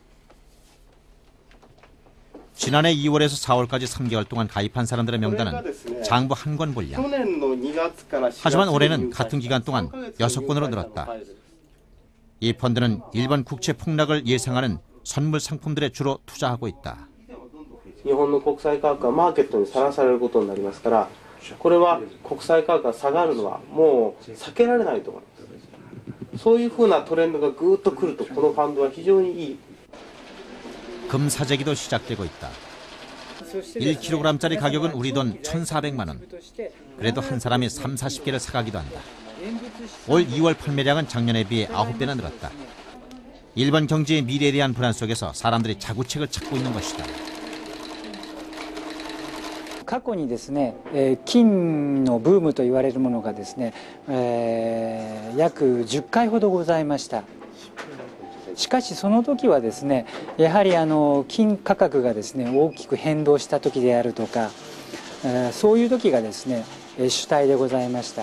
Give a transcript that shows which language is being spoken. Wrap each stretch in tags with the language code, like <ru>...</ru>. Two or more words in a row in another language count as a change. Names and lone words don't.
<ko>지난해 2월에서 4월까지 3개월 동안 가입한 사람들의 명단은 장부 한 권 분량. 하지만 올해는 같은 기간 동안 6건으로 늘었다. 이 펀드는 일본 국채 폭락을 예상하는 선물 상품들에 주로 투자하고 있다.</ko> <ja>日本の国債価格がマーケットにさらされることになりますから、これは国債価格が下がるのはもう避けられないと思います。そういうふうなトレンドがぐーっと来ると、このファンドは非常にいい。</ja> <ko>금사재기도 시작되고 있다. 1kg짜리 가격은 우리 돈 1,400만 원. 그래도 한 사람이 3, 40개를 사가기도 한다. 올 2월 판매량은 작년에 비해 9배나 늘었다. 일본 경제의 미래에 대한 불안 속에서 사람들이 자구책을 찾고 있는 것이다.</ko> <ja>過去にですね、金のブームと言われるものがですね、約10回ほどございました。しかしその時はですね、やはり金価格がですね大きく変動した時であるとか、そういう時がですね主体でございました。</ja>